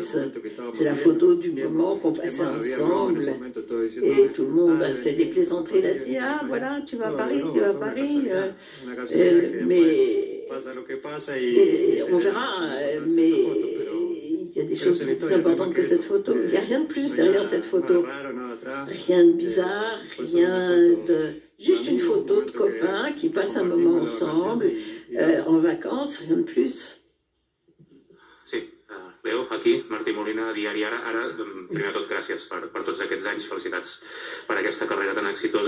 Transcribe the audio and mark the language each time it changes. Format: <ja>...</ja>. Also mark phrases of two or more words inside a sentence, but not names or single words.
<fr>C'est la photo du moment qu'on passait ensemble, et tout le monde a fait des plaisanteries, il a dit ah voilà tu vas à Paris, mais on verra, mais il y a des choses plus importantes que cette photo, il n'y a rien de plus derrière cette photo, rien de bizarre, rien de... Juste une photo de copains qui passent un moment ensemble, en vacances, rien de plus.</fr> <ca>Sí, Leo, aquí, Martí Molina, Diari Ara. Primer de tot, gràcies per tots aquests anys, felicitats per aquesta carrera tan exitosa.</ca>